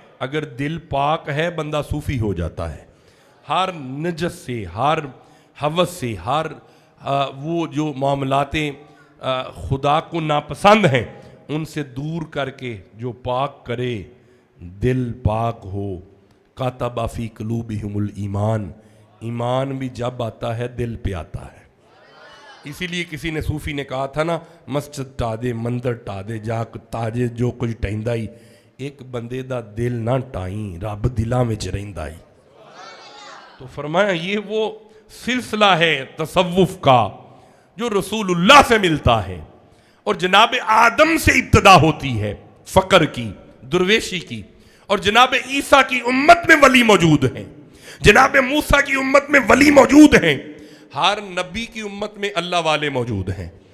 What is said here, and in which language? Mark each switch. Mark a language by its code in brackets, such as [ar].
[ur] اگر دل پاک ہے بندہ صوفی ہو جاتا ہے. ہر نجس سے، ہر ہوس سے، ہر وہ جو معاملات خدا کو ناپسند ہیں ان سے دور کر کے جو پاک کرے، دل پاک ہو. [ar] کاتب فی قلوبہم الایمان، [ur] ایمان بھی جب آتا ہے دل پہ آتا ہے. اسی لیے کسی نے صوفی نے کہا تھا نا، [pa] مسجد ٹا دے مندر ٹا دے جا تاجے جو کچھ ٹہندا ہی، ایک بندے دا دل نہ ٹائیں رب دلاں وچ رہندا ہی. [ur] تو فرمایا یہ وہ سلسلہ ہے تصوف کا جو رسول اللہ سے ملتا ہے اور جناب آدم سے ابتدا ہوتی ہے فقر کی، درویشی کی. اور جناب عیسیٰ کی امت میں ولی موجود ہیں، جناب موسیٰ کی امت میں ولی موجود ہیں، ہر نبی کی امت میں اللہ والے موجود ہیں.